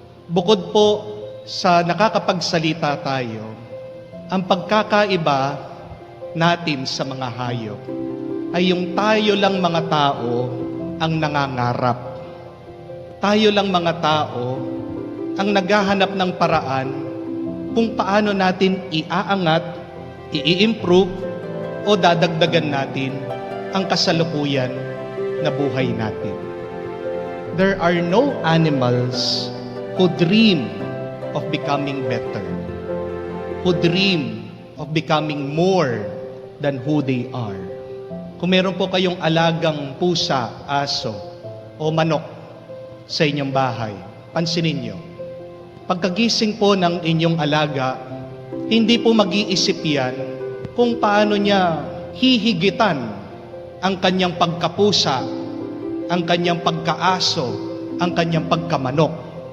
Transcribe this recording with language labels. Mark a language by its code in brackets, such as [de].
[tl] Bukod po sa nakakapagsalita tayo, ang pagkakaiba natin sa mga hayop ay yung tayo lang mga tao ang nangangarap. Tayo lang mga tao ang naghahanap ng paraan kung paano natin iaangat, i-improve o dadagdagan natin ang kasalukuyan na buhay natin. [en] There are no animals who dream of becoming better, who dream of becoming more than who they are. [tl] Kung meron po kayong alagang pusa, aso, o manok sa inyong bahay, pansinin nyo, pagkagising po ng inyong alaga, hindi po mag-iisip yan kung paano niya hihigitan ang kanyang pagkapusa, ang kanyang pagkaaso, ang kanyang pagkamanok.